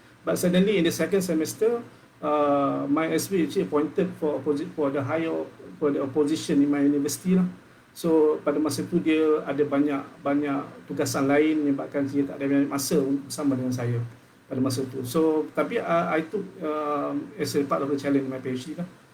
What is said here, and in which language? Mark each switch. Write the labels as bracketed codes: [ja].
[en] But suddenly in the second semester, my SP actually appointed for the opposition in my university lah. [ms] So pada masa itu dia ada banyak tugasan lain, menyebabkan dia tak ada banyak masa bersama dengan saya pada masa itu. [en] So tapi I took as a part of the challenge my PhD lah.